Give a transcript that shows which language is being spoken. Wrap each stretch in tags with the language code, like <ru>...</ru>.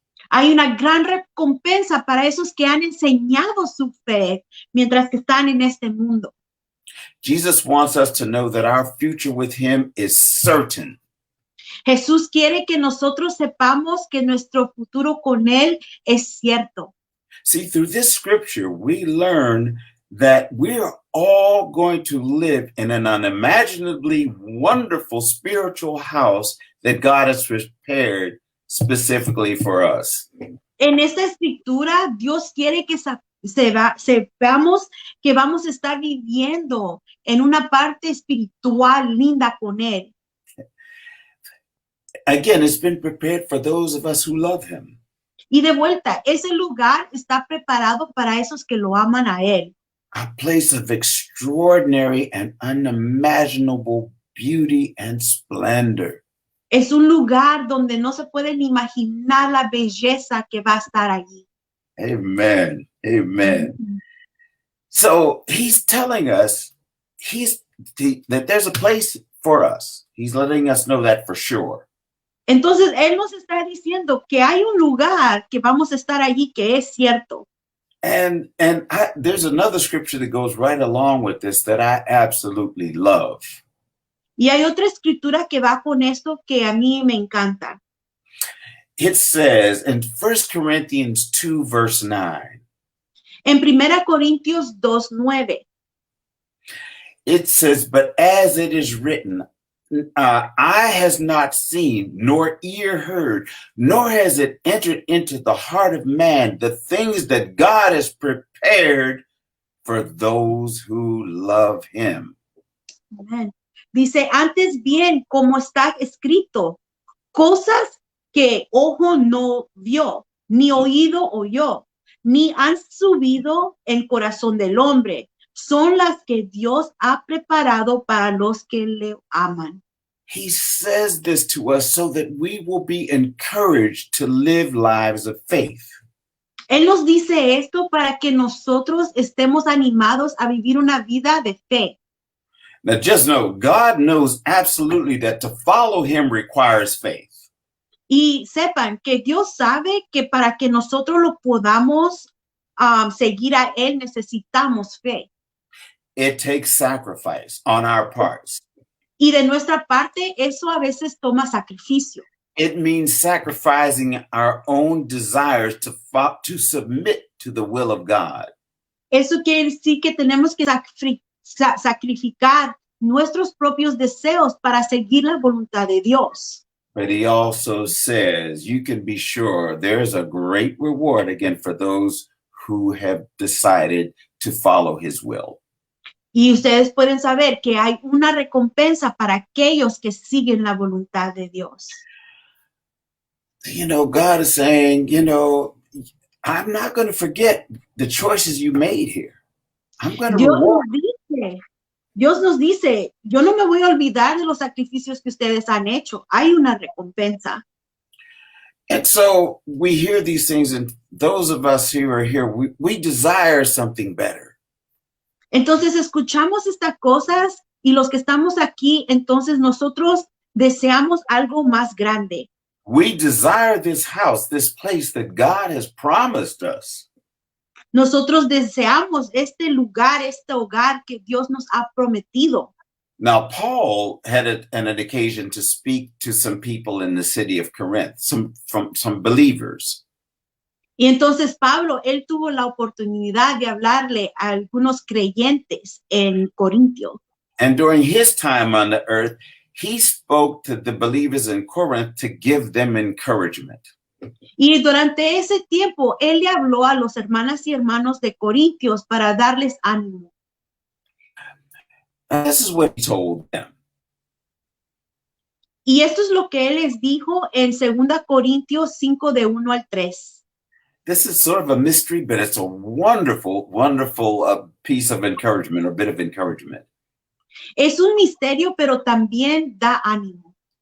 <es>Hay una gran recompensa para esos que han enseñado su fe mientras que están en este mundo.</es> <en>Jesus wants us to know that our future with him is certain.</en> <es>Jesús quiere que nosotros sepamos que nuestro futuro con Él es cierto.</es> <en>See, through this scripture, we learn that we're all going to live in an unimaginably wonderful spiritual house that God has prepared specifically for us.</en> <es>En esta escritura, Dios quiere que sepamos que vamos a estar viviendo en una parte espiritual linda con Él.</es> <en>Again, it's been prepared for those of us who love him.</en> <es>Y de vuelta, ese lugar está preparado para esos que lo aman a Él.</es> <en>A place of extraordinary and unimaginable beauty and splendor.</en> <es>Es un lugar donde no se pueden imaginar la belleza que va a estar allí.</es> <en>Amen. Amen. So he's telling us that there's a place for us. He's letting us know that for sure.</en> <es>Entonces, Él nos está diciendo que hay un lugar que vamos a estar allí que es cierto.</es> <en>There's another scripture that goes right along with this that I absolutely love.</en> <es>Y hay otra escritura que va con esto que a mí me encanta.</es> <en>It says in 1 Corinthians 2, verse 9,</en> <es>En 1 Corintios 2:9,</es> <en>it says, but as it is written, eye has not seen, nor ear heard, nor has it entered into the heart of man the things that God has prepared for those who love him.</en> <es>Amén. Dice, antes bien, como está escrito, cosas que ojo no vio, ni oído oyó, ni han subido en corazón del hombre, son las que Dios ha preparado para los que le aman.</es> <en>He says this to us so that we will be encouraged to live lives of faith.</en> <es>Él nos dice esto para que nosotros estemos animados a vivir una vida de fe.</es> <en>Now, just know, God knows absolutely that to follow him requires faith.</en> <es>Y sepan que Dios sabe que para que nosotros lo podamos seguir a Él necesitamos fe.</es> <en>It takes sacrifice on our parts.</en> <es>Y de nuestra parte, eso a veces toma sacrificio.</es> <en>It means sacrificing our own desires to submit to the will of God.</en> <es>Eso quiere decir que tenemos que sacrificar nuestros propios deseos para seguir la voluntad de Dios.</es> <en>But he also says, you can be sure there's a great reward again for those who have decided to follow his will.</en> <es>Y ustedes pueden saber que hay una recompensa para aquellos que siguen la voluntad de Dios.</es> <en>You know, God is saying, you know, I'm not going to forget the choices you made here. I'm going to reward.</en> <es>Dios nos dice, yo no me voy a olvidar de los sacrificios que ustedes han hecho. Hay una recompensa.</es> <en>And so we hear these things, and those of us who are here, we desire something better.</en> <es>Entonces escuchamos estas cosas y los que estamos aquí, entonces nosotros deseamos algo más grande.</es> <en>We desire this house, this place that God has promised us.</en> <es>Nosotros deseamos este lugar, este hogar que Dios nos ha prometido.</es> <en>Now, Paul had an occasion to speak to some people in the city of Corinth, some believers.</en> <es>Y entonces Pablo, él tuvo la oportunidad de hablarle a algunos creyentes en Corintio.</es> <en>And during his time on the earth, he spoke to the believers in Corinth to give them encouragement.</en> <es>Y durante ese tiempo, él le habló a los hermanas y hermanos de Corintios para darles ánimo.</es> <en>And this is what he told them.</en> <es>Y esto es lo que él les dijo en 2 Corintios 5, de 1 al 3.</es> <en>This is sort of a mystery, but it's a wonderful, wonderful piece of encouragement or bit of encouragement.</en> <es>Es un misterio, pero también da ánimo.</es>